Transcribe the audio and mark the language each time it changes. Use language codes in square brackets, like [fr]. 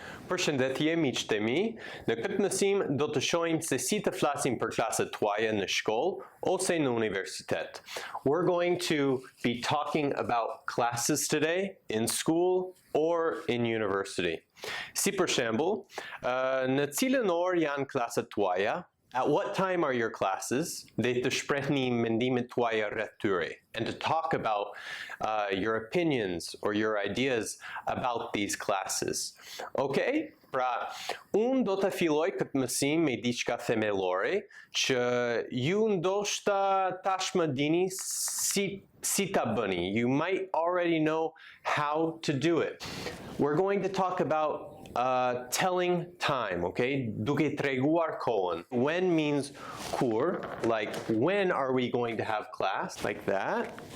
[sq] Përshëndetje miqtë e mi, në këtë mësim do të shohim se si të flasim për klasët tuaja në shkollë ose në universitet. [en] We're going to be talking about classes today in school or in university. [sq] Si për shembull, në cilën orë janë klasët tuaja? [en] At what time are your classes? [sq] Dhe të shprehni mendimet tuaja rreth tyre, [en] and to talk about your opinions or your ideas about these classes. Okay? [sq] Pra, unë do të filloj këtë mësim me diçka themelore që ju ndoshta tashmë dini si ta bëni. [en] You might already know how to do it. We're going to talk about telling time, okay? [sq] Duke treguar kohën. [en] When means kur, like when are we going to have class, like that.